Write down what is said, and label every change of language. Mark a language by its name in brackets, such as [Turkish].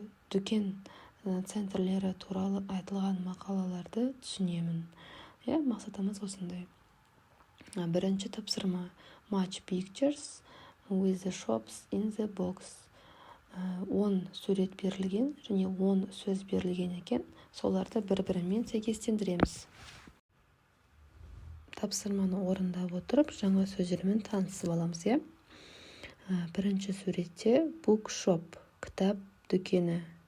[Kazakh] Дүкен центрлері туралы айтылған мақалаларды түсінемін. Мақсатымыз осындай. Бірінші тапсырма. [English] Match pictures with the shops in the box. [Kazakh] 10 сурет берілген және 10 сөз берілген екен. Соларды бір-бірімен сәйкестендіреміз. Тапсырманы орындап отырып, жаңа сөздермен танысып аламыз. Бірінші суретте bookshop, кітап дүкені.